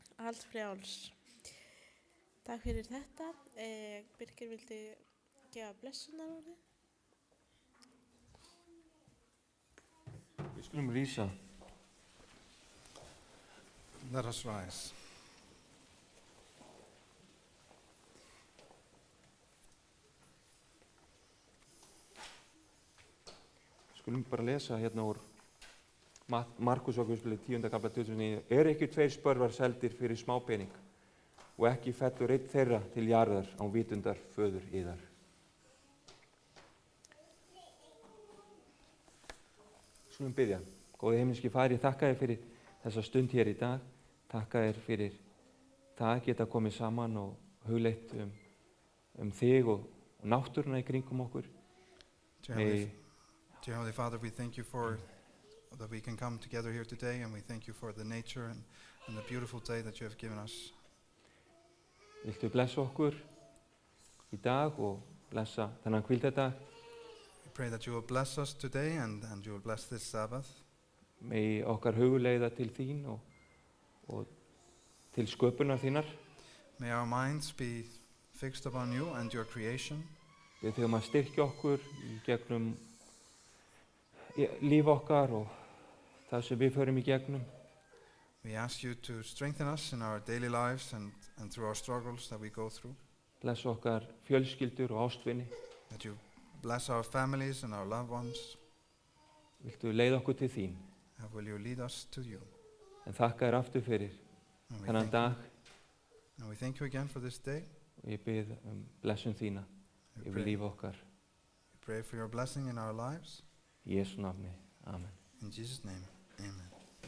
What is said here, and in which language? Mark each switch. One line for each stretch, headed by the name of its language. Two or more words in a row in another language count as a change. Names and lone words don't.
Icelandic: gjaldfrjáls. Takk fyrir þetta. Birgir, viltu gefa blessunarorðið? Við skulum rísa.
English: Let us rise.
Icelandic: Skulum bara lesa hérna úr Markus ákvæðspili 10. kafla 29. Ekki 2 spörvar seldir fyrir smápening og ekki fellur einn þeirra til jarðar án vitundar föður yðar. Skulum biðja. Góði himneski Faðir, ég þakka þér fyrir þessa stund hér í dag. Þakka þér fyrir það að geta komið saman og hugleitt þig og náttúruna í kringum okkur.
English: Dear Heavenly Father, we thank you for that we can come together here today, and we thank you for the nature and the beautiful day that you have given us.
Icelandic: Viltu blessa okkur í dag og blessa þennan hvíldardag?
English: We pray that you will bless us today and you will bless this Sabbath.
Icelandic: Megi okkar hugleiða til þín og til sköpunar þínar.
English: May our minds be fixed upon you and your creation.
Icelandic: Við þurfum að styrkja okkur í gegnum líf okkar og það sem við förum í gegnum.
English: We ask you to strengthen us in our daily lives and through our struggles that we go through.
Icelandic: Blessa okkar fjölskyldur og ástvini.
English: That you bless our families and our loved ones.
Icelandic: Viltu leiða okkur til þín?
English: And will you lead us to you?
Icelandic: En þakka þér aftur fyrir þennan dag.
English: And we thank you again for this day.
Icelandic: Og ég bið blessun þína yfir líf okkar.
English: We pray for your blessing in our lives.
Icelandic: Í Jesú nafni. Amen.
English: In Jesus' name, amen.